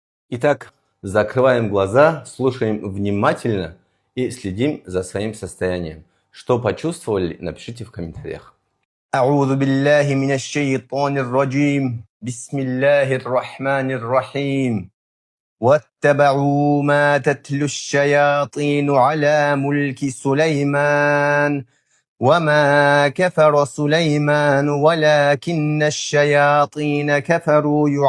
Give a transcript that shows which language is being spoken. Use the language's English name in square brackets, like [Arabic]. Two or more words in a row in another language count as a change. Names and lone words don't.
[Russian] Итак, закрываем глаза, слушаем внимательно и следим за своим состоянием. Что почувствовали, напишите в комментариях. [Arabic] أعوذ بالله من الشيطان الرجيم بسم الله الرحمن الرحيم واتبعوا ما تتلو الشياطين على ملك سليمان وما كفر سليمان ولكن الشياطين كفروا